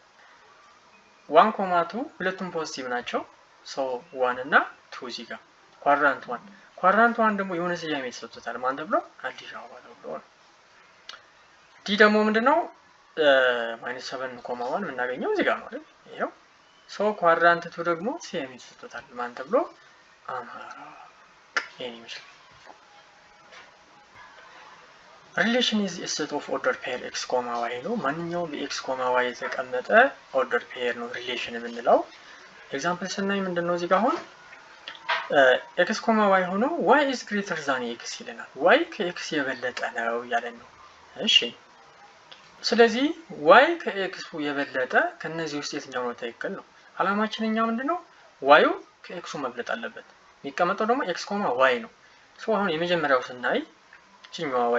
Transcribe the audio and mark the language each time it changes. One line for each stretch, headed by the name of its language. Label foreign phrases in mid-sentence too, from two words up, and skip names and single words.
Amharic: 1,2 ሁለቱም ፖዚቲቭ ናቸው ሶ 1 እና 2 እዚህ ጋር ኳድራንት 1 ደግሞ የሆነ ስያሜ ተሰጥቶታል ማን ተብሎ አዲስ አበባ ተብሎ ዲ ደግሞ ምንድነው -7,1 የምናገኘው እዚህ ጋር ነው አይደል ይሄው ሶ ኳድራንት 2 ደግሞ ስያሜ ተሰጥቶታል ማን ተብሎ አማራ ይሄን ይመስላል
English: relation is a set of ordered pair x, y
Amharic: ነው ማንኛውም በx, y የተቀመጠ
English: ordered pair
Amharic: ነው relation የምንለው ኤግዛምፕል ስናይ ምንድነው እዚህ ጋር አሁን x, y ሆኖ y
English: is greater than x
Amharic: ይለናል y ከx የበለጠ ነው ያለን ነው እሺ ስለዚህ y ከx የበለጠ ከነዚህ ውስጥ የትኛው ነው ትክክል ነው አላማችንኛ ምንድነው y ከx መብለጥ አለበት የሚቀመጠው ደግሞ x, y ነው ሶ አሁን የመጀመሪያው ስናይ ቺኛዋ y